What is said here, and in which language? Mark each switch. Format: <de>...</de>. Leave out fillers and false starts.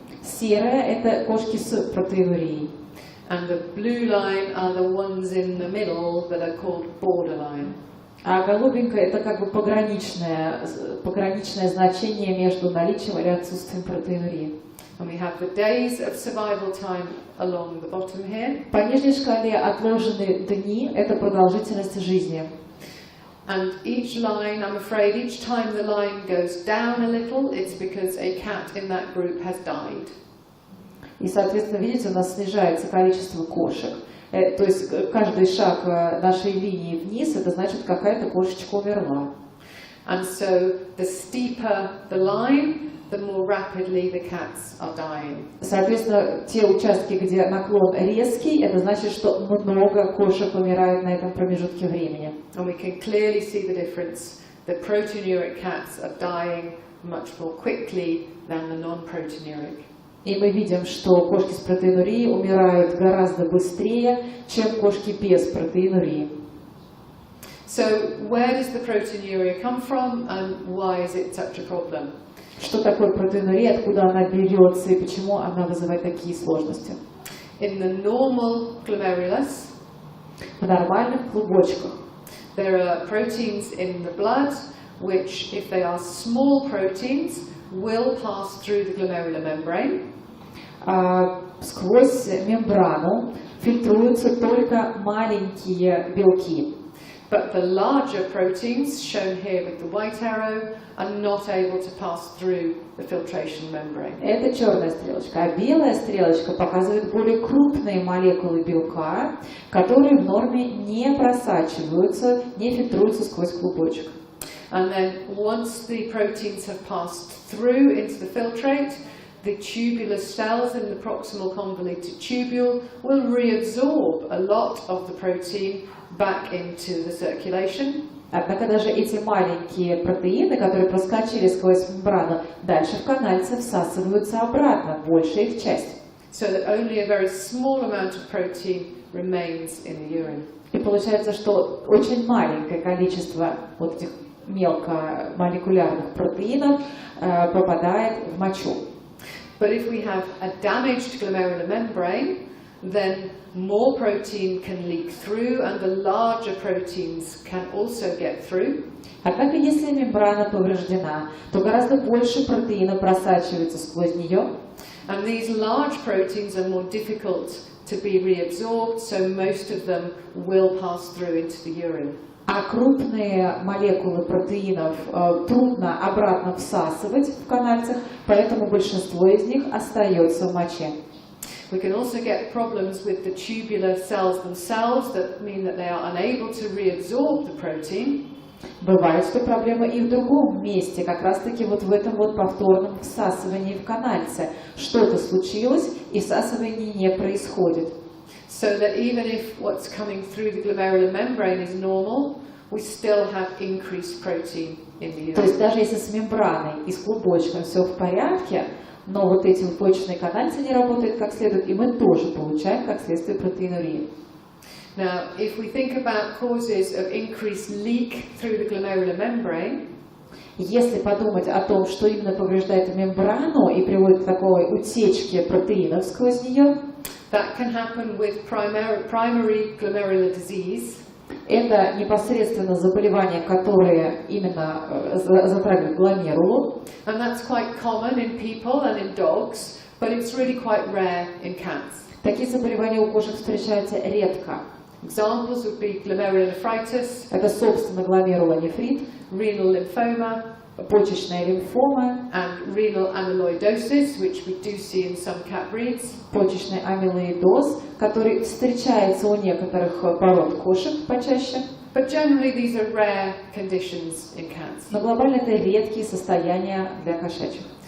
<ru>Серая – это кошки с протеинурией.</ru> <en>And the blue line are the ones in the middle that are called borderline.</en> <ru>А голубенькое – это как бы пограничное значение между наличием или отсутствием протеинурии.</ru> <en>And we have the days of survival time along the bottom here.</en> <ru>По нижней шкале отложены дни – это продолжительность жизни.</ru> <en>And each line, I'm afraid, each time the line goes down a little, it's because a cat in that group has died.</en> <ru>И, соответственно, видите, у нас снижается количество кошек. То есть каждый шаг нашей линии вниз, это значит, какая-то кошечка умерла.</ru> <en>And so the steeper the line, the more rapidly the cats are dying.</en> <ru>Соответственно, те участки, где наклон резкий, это значит, что много кошек умирают на этом промежутке времени.</ru> <en>And we can clearly see the difference. The proteinuric cats are dying much more quickly than the non-proteinuric.</en> <ru>И мы видим, что кошки с протеинурией умирают гораздо быстрее, чем кошки без протеинурии.</ru> <en>So where does the proteinuria come from and why is it such a problem?</en> <ru>Что такое протеинурия, откуда она берется и почему она вызывает такие сложности?</ru> <en>In the normal glomerulus,</en> <ru>В нормальных клубочках</ru> <en>there are proteins in the blood which, if they are small proteins, will pass through the glomerular membrane.</en> <ru>Сквозь мембрану фильтруются только маленькие белки.</ru> <en>But the larger proteins, shown here with the white arrow, are not able to pass through the filtration membrane.</en> <ru>Это черная стрелочка, а белая стрелочка показывает более крупные молекулы белка, которые в норме не просачиваются, не фильтруются сквозь клубочек.</ru> <en>And then once the proteins have passed through into the filtrate, the tubular cells in the proximal convoluted tubule will reabsorb a lot of the protein back into the circulation.</en> <ru>Однако даже эти маленькие протеины, которые проскочили сквозь мембрану, дальше в канальце всасываются обратно, большая их часть.</ru> <en>So that only a very small amount of protein remains in the urine.</en> <ru>И получается, что очень маленькое количество вот этих мелкомолекулярных протеинов попадает в мочу.</ru> <en>But if we have a damaged glomerular membrane, then more protein can leak through and the larger proteins can also get through.</en> <ru>Однако, если мембрана повреждена, то гораздо больше протеинов просачивается сквозь нее.</ru> <en>And these large proteins are more difficult to be reabsorbed, so most of them will pass through into the urine.</en> <ru>А крупные молекулы протеинов трудно обратно всасывать в канальцах, поэтому большинство из них остается в моче.</ru> <en>We can also get problems with the tubular cells themselves that mean that they are unable to reabsorb the protein.</en> <ru>Бывает, что проблема и в другом месте, как раз-таки вот в этом вот повторном всасывании в канальце. Что-то случилось, и всасывание не происходит.</ru> <en>So that even if what's coming through the glomerular membrane is normal, we still have increased protein in the urine.</en> <ru>То есть даже если с мембраной и с клубочком все в порядке, но вот эти вот почечные канальцы не работают как следует, и мы тоже получаем как следствие протеинурии.</ru> <en>Now, if we think about causes of increased leak through the glomerular membrane,</en> <ru>если подумать о том, что именно повреждает мембрану и приводит к такой утечке протеинов сквозь нее,</ru> <en>that can happen with primary glomerular disease.</en> <ru>Это непосредственно заболевания, которые именно затрагивают гломерулу.</ru> <en>And that's quite common in people and in dogs, but it's really quite rare in cats.</en> <ru>Такие заболевания у кошек встречаются редко.</ru> <en>Examples would be glomerulonephritis,</en> <ru>Это, собственно, гломерулонефрит,</ru> <en>renal lymphoma,</en> <ru>почечная лимфома,</ru> <en>and renal amyloidosis, which we do see in some cat breeds.</en> <ru>почечный амилоидоз, который встречается у некоторых пород кошек почаще.</ru> <en>But generally these are rare conditions in cats.</en> <ru>Но глобально это редкие состояния для кошачьих.</ru>